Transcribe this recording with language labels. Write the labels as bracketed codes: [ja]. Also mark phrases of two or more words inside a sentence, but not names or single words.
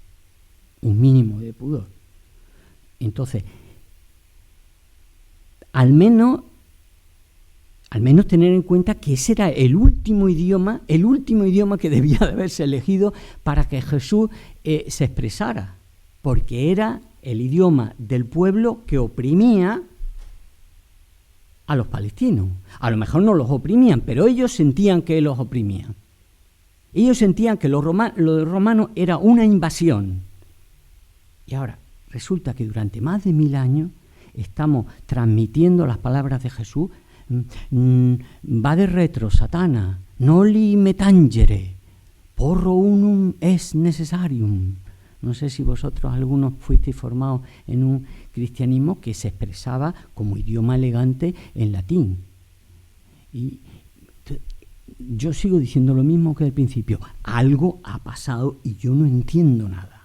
[es] Entonces, al menos tener en cuenta que ese era el último idioma que debía de haberse elegido para que Jesús se expresara, porque era el idioma del pueblo que oprimía a los palestinos. A lo mejor no los oprimían, pero ellos sentían que los oprimían. Ellos sentían que lo de romano era una invasión. Y ahora, resulta que durante más de 1000 años estamos transmitiendo las palabras de Jesús. [la] Vade retro, Satana, noli me tangere, porro unum es necessarium. [es] No sé si vosotros algunos fuisteis formados en un cristianismo que se expresaba como idioma elegante en latín. Y yo sigo diciendo lo mismo que al principio. Algo ha pasado y yo no entiendo nada.